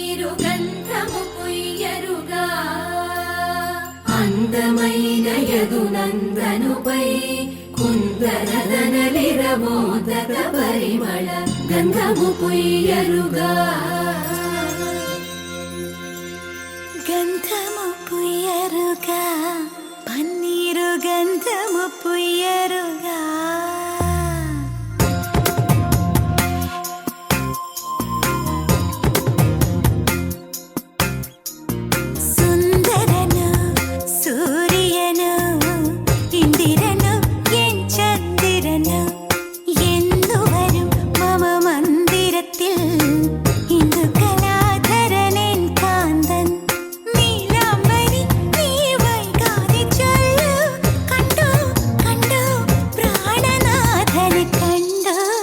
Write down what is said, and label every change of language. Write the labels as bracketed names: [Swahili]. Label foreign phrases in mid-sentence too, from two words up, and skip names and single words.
[Telugu] గంధము పుయ్యరుగా అందమైన యదునందనుపై కుందరదనలిరమోదక పరిమళ గంధము పుయ్యరుగా గంధము పుయ్యరుగా పన్నీరు గంధము పుయ్యరుగా സുന്ദരനു [Malayalam] സൂര്യനു ഇന്ദിരനു എൻ ചന്ദ്രനു എന്നു വരും മമ മന്ദിരത്തിൽ ഇന്ദു കലാധരനെൻ കാന്തൻ നീലാംബരി നീ വൈകാതെ ചൊല്ലു കണ്ടു കണ്ടു പ്രാണനാഥനെ കണ്ടു